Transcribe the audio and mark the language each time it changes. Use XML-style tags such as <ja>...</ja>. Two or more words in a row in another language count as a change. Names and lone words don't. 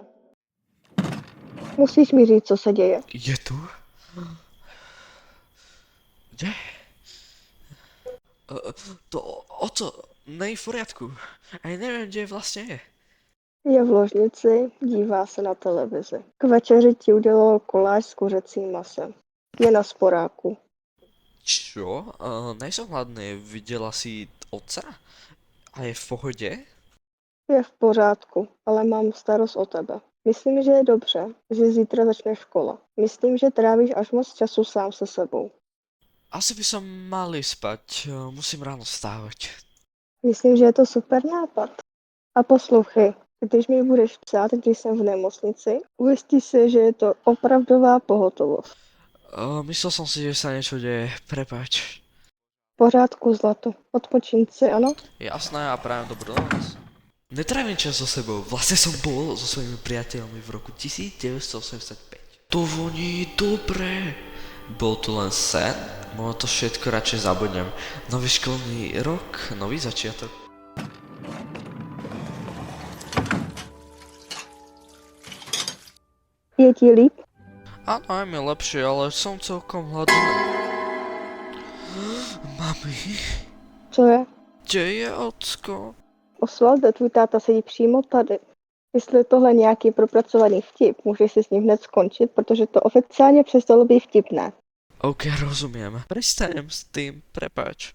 <cs>Musíš mi říct, co se děje. Je tu? Kde?</cs> <sk>To oco, nej v poriadku. Aj neviem, kde vlastne je.</sk> <cs>Je v ložnici, dívá se na televizi. K večeři ti udělal koláč s kuřecím masem. Je na sporáku.</cs> <sk>Čo?</sk> <cs>Nejsem hladný, viděla si otca? A je v pohodě? Je v pořádku, ale mám starost o tebe. Myslím, že je dobře, že zítra začne škola. Myslím, že trávíš až moc času sám se sebou.</cs> <sk>Asi by som mal ísť spať, musím ráno vstávať.</sk> <cs>Myslím, že je to super nápad. A poslouchej, když mi budeš psát, když jsem v nemocnici, ujistí se, že je to opravdová pohotovost.</cs> <sk>Myslel som si, že sa niečo deje, prepáč.</sk> <cs>V pořádku, zlato. Odpočím si, ano?</cs> <sk>Jasné, a prajem dobrú noc. Netrávim čas so sebou, vlastne som bol so svojimi priateľmi v roku 1985. To voní dobre. Bol tu len sen, možno to všetko radšej zabudnem. Nový školný rok, nový začiatok.</sk> <cs>Je ti líp?</cs> <sk>Áno, je mi lepšie, ale som celkom hladný. Mami,</sk> <cs>Co je?</cs> <sk>kde je ocko?</sk> <cs>Osvalde, tvůj táta sedí přímo tady. Jestli je tohle nějaký propracovaný vtip, můžeš si s ním hned skončit, protože to oficiálně přestalo být vtipné.</cs> <sk>OK, rozumiem. Prestanem s tým, prepáč.</sk>